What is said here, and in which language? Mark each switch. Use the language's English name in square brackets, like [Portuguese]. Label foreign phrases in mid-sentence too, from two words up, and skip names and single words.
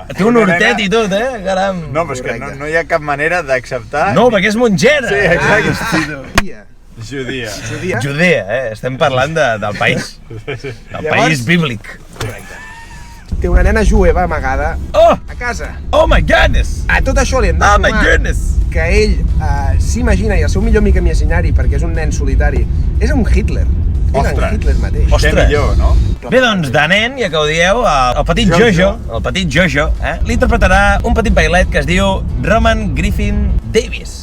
[Catalan] Té un hortet i tot, caram. No, però és que no hi ha cap manera d'acceptar... No, perquè és monjera. Sí, exacte. Judia. Judea, estem parlant del país. Del país bíblic. Correcte. Té una nena jueva amagada a casa. [English] Oh my goodness! [Catalan] A tot això li hem de sumar que ell s'imagina, i el seu millor amic imaginari, perquè és un nen solitari, és un Hitler. És en Hitler mateix. Ostres. Millor, no? Bé, doncs, de nen, ja que ho dieu, el petit Jojo, li interpretarà un petit bailet que es diu Roman Griffin Davis.